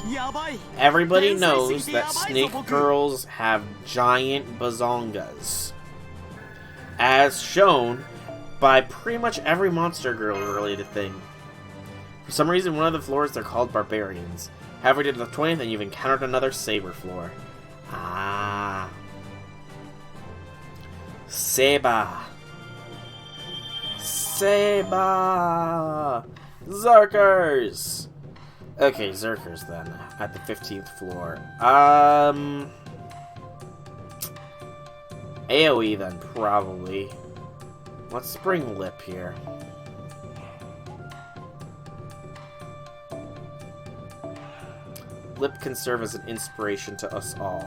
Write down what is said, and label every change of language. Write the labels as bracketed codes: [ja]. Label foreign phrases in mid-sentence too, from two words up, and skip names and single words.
[en] Everybody knows that snake girls have giant bazongas, as shown by pretty much every Monster Girl related thing. For some reason, one of the floors they're called barbarians. However, to the 20th, and you've encountered another saber floor. Ah. Seba. Seba. Zerkers. Okay, Zerkers then, at the 15th floor. AoE then, probably. Let's bring Lip here. Lip can serve as an inspiration to us all.